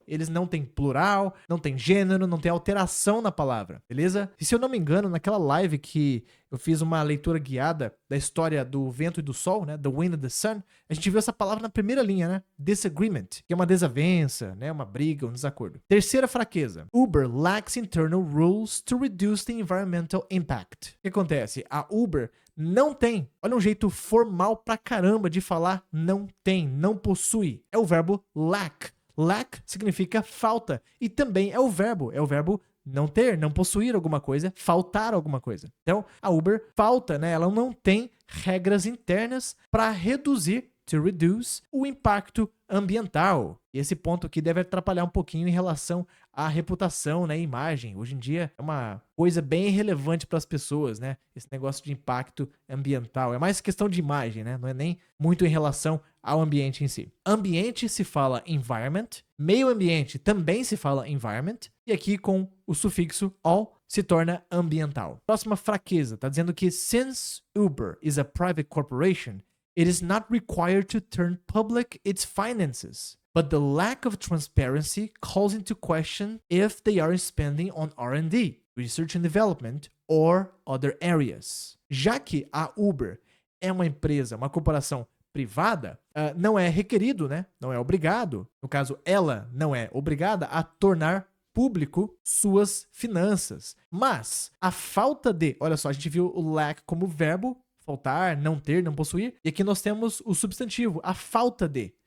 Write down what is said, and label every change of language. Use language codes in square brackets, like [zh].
[pt] Eles não têm plural, não tem gênero, não tem alteração na palavra, beleza? E se eu não me engano, naquela live que eu fiz uma leitura guiada da história do vento e do sol, né? The wind and the sun, a gente viu essa palavra na primeira linha, né? Disagreement, que é uma desavença, né? Uma briga, um desacordo. Terceira fraqueza. [en] Uber lacks internal rules to reduce the environmental impact. [pt] O que acontece? A Uber não tem. Olha um jeito formal pra caramba de falar não tem, não possui. É o verbo lack. Lack significa falta e também é o verbo não ter, não possuir alguma coisa, faltar alguma coisa. Então, a Uber falta, né? Ela não tem regras internas para reduzir to reduce o impacto ambiental. E esse ponto aqui deve atrapalhar um pouquinho em relação à reputação, né, imagem. Hoje em dia é uma coisa bem relevante para as pessoas, né? Esse negócio de impacto ambiental. É mais questão de imagem, né? Não é nem muito em relação ao ambiente em si. Ambiente se fala environment, meio ambiente também se fala environment, e aqui com o sufixo all se torna ambiental. [en] Próxima fraqueza, tá dizendo que since Uber is a private corporation, it is not required to turn public its finances. But the lack of transparency calls into question if they are spending on R&D, research and development, or other areas. [pt] Já que a Uber é uma empresa, uma corporação privada, não é requerido, né? Não é obrigado, no caso, ela não é obrigada a tornar público suas finanças. Mas a falta de, olha só, a gente viu o lack como verbo, faltar, não ter, não possuir, e aqui nós temos o substantivo, a falta de.